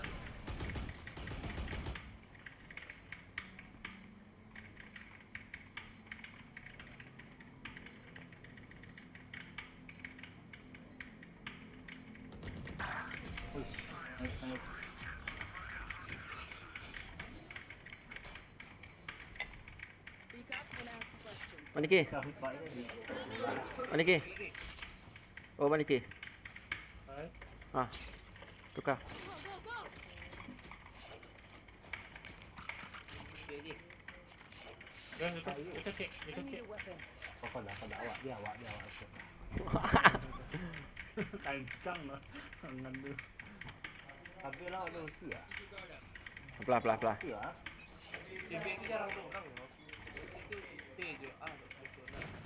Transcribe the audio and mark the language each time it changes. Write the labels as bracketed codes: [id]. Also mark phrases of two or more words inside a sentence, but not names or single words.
[en] Nice. Speak up and ask questions. [ms] Mana ki? Mana ki? Oh, mana ki? Hai. Ha. Tukar. Kita cek. [en] I need a weapon. [ms] Kencang lah. Tangan tu. Pelah. TB itu jarang ada orang loh. Itu T je. Betul lah.